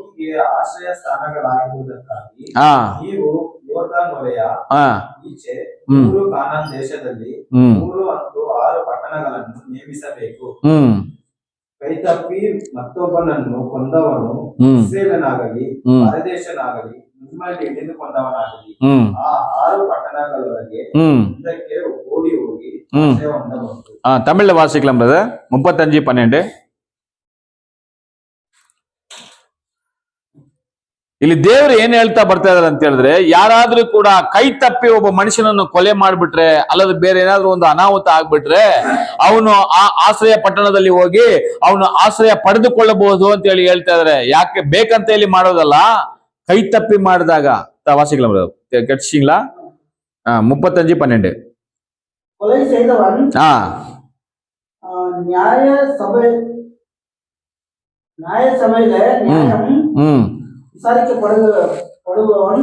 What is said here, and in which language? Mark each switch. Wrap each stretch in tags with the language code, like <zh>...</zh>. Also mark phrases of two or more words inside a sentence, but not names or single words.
<kn>ಕೈತಪ್ಪಿ ಮತ್ತೊಬ್ಬನನ್ನು ಕೊಂದವನು ಇಸ್ರೇಲನಾಗಲಿ ಪರದೇಶನಾಗಲಿ ನಿಮ್ಮಲ್ಲಿ ಹಿಡಿದುಕೊಂಡವನಾಗಲಿ ಆ 6 ಪಟ್ಟಣಗಳೊಳಗೆ ಇದಕ್ಕೆ ಓಡಿ ಹೋಗಿ ಹೊಂದಬಹುದು.</kn> <ta>ತಮಿಳ್ல வாசிக்கலாம் பிரதர். 35:12.</ta> <kn>ಇಲ್ಲಿ ದೇವರು ಏನ್ ಹೇಳ್ತಾ ಬರ್ತಾ ಇದಾರೆ ಅಂತ ಹೇಳಿದ್ರೆ, ಯಾರಾದ್ರೂ ಕೂಡ ಕೈ ತಪ್ಪಿ ಒಬ್ಬ ಮನುಷ್ಯನನ್ನು ಕೊಲೆ ಮಾಡ್ಬಿಟ್ರೆ, ಅಲ್ಲದ ಬೇರೆ ಏನಾದ್ರೂ ಒಂದು ಅನಾಹುತ ಆಗ್ಬಿಟ್ರೆ, ಅವನು ಆ ಆಶ್ರಯ ಪಟ್ಟಣದಲ್ಲಿ ಹೋಗಿ ಅವನು ಆಶ್ರಯ ಪಡೆದುಕೊಳ್ಳಬಹುದು ಅಂತ ಹೇಳಿ ಹೇಳ್ತಾ ಇದಾರೆ. ಯಾಕೆ ಬೇಕಂತ ಹೇಳಿ ಮಾಡೋದಲ್ಲ, ಕೈ ತಪ್ಪಿ ಮಾಡಿದಾಗ.</kn> <ta>வாசிக்கலாம் கேட்சிங்களா? 35:12. கொலை செய்தவன் நியாய சபையில நியாயம் விசாரிக்கப்படுபவன்</ta>